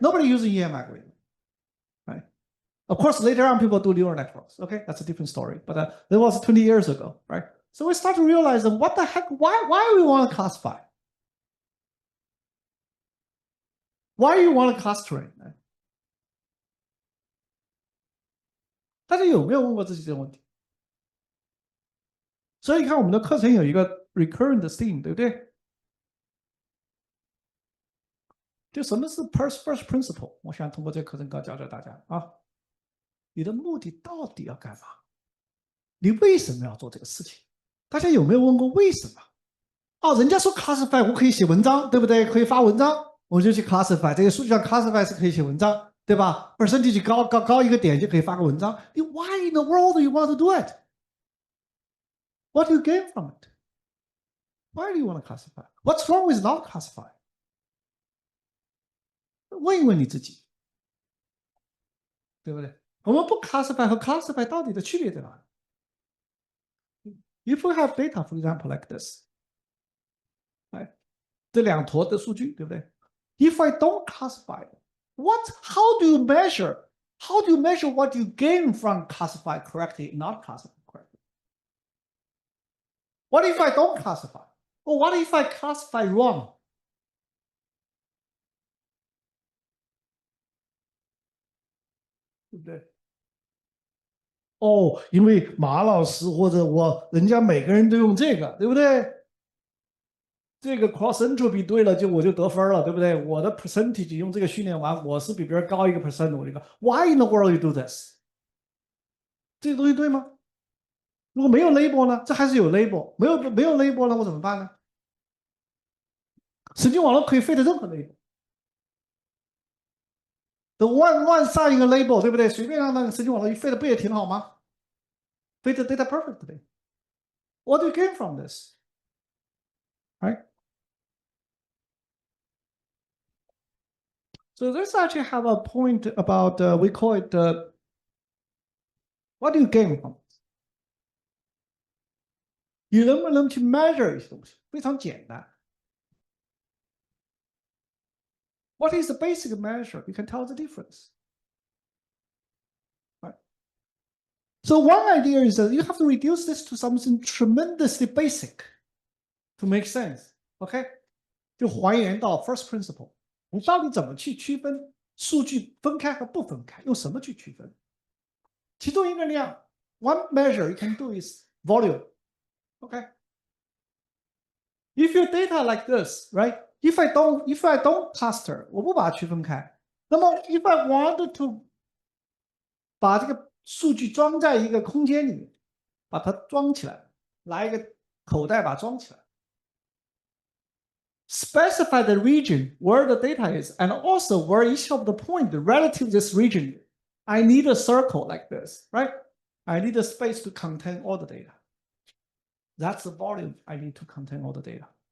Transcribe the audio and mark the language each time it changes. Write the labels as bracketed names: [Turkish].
[English] Nobody using EM algorithm, right? Of course, later on people do neural networks. Okay, that's a different story. But that was 20 years ago, right? So we start to realize what the heck, why we want to classify? Why you want to clustering? [Chinese] 大家有没有问过自己这个问题？所以你看我们的课程有一个 recurrent theme， 对不对？就什么是 first principle？我想通过这个课程教大家啊，你的目的到底要干嘛？你为什么要做这个事情？大家有没有问过为什么？哦，人家说 classify 我可以写文章，对不对？可以发文章，我就去 classify。这个数据上 classify 是可以写文章，对吧 ？percentage 高一个点就可以发个文章。 [English] 你 Why in the world do you want to do it? What do you gain from it? Why do you want to classify? What's wrong with not classify? [Chinese] 问一问你自己，对不对？我们不 classify 和 classify 到底的区别在哪里 [English] ？If we have data, for example, like this， [Chinese] 哎，这两坨的数据，对不对 [English] ？If I don't classify, how do you measure? How do you measure what you gain from classify correctly, not classify correctly? What if I don't classify? Or what if I classify wrong? [Chinese] 对不对？哦，因为马老师或者人家每个人都用这个，对不对？这个 cross entropy 对了，我就得分了，对不对？我的 percentage 用这个训练完，我是比别人高1个 percent， 我这个 [English] Why in the world you do this？ [Chinese] 这个东西对吗？如果没有 label 呢？这还是有 label，没有 label 呢，我怎么办呢？神经网络可以 fit 任何 label。等乱上一个 label， 对不对？随便让那个神经网络一 fit 不也挺好吗 ？ [English] Fit data perfectly. What do you gain from this? Right? So this actually have a point about we call it what do you gain from it? [Chinese] 你能不能去 measure 一些东西？非常简单。 [English] What is the basic measure? You can tell the difference. Right? So one idea is that you have to reduce this to something tremendously basic to make sense. OK? [Chinese] 就还原到 first principle。你到底怎么去区分数据分开和不分开？用什么去区分？其中一个量 [English] ，one measure you can do is volume. OK? If your data like this, right? If I don't cluster， [Chinese] 我不把它区分开，那么 [English] if I wanted to [Chinese] 把这个数据装在一个空间里面，把它装起来，拿一个口袋把它装起来。 [English] Specify the region where the data is, and also where each of the point relative to this region. I need a circle like this, right? I need a space to contain all the data. That's the volume I need to contain all the data.